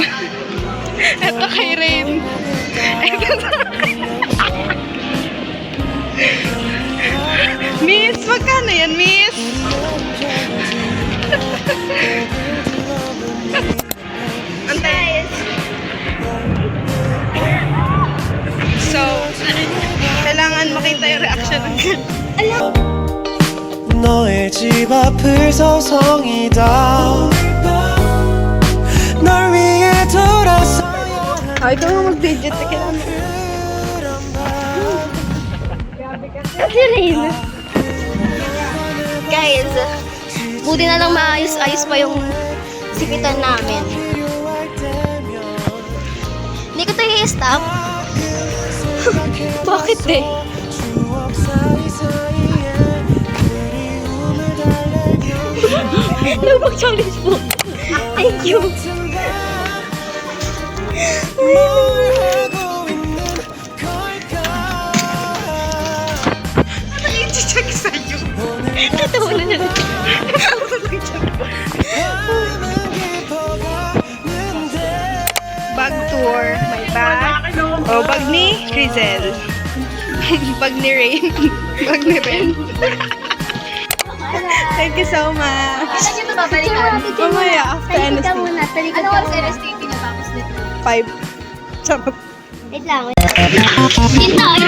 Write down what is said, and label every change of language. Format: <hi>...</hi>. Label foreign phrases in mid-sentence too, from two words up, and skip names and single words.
<tl>Ito kay Rain. Miss, magkano yan, Miss? Antay. So, kailangan makita yung reaction ng</tl> <ko>너의 집 앞을 서성이다 널 위해 돌아서야</ko> <tl>Ay, ikaw nga mag-digit. Kailangan Kasi Rain. Guys, buti na lang maayos-ayos pa yung sipitan namin. Hindi ko tayo i-stop. Bakit eh?</tl> <ko>추억 사이사이에 그리움을 달래겨</ko> <tl>Lubak challenge po.</tl> <en>Thank you.</en> <ko>뭘 하고 있는 걸까</ko> <tl>i-check sa'yo. Tatawa na niya.</tl> <ko>밤은 깊어가는데</ko> <tl>Bag tour. May bag. Oh, bag ni Rizel. Bag ni Rain. Bag ni Ren.</tl> <en>Thank you so much.</en> <tl>Kailan nyo ito babalikan? Mamaya, after Talikod ka NSTP. muna. Talikod ka muna. Anong NSTP na tapos nito? 5. Charot. Wait lang. Ito,</tl>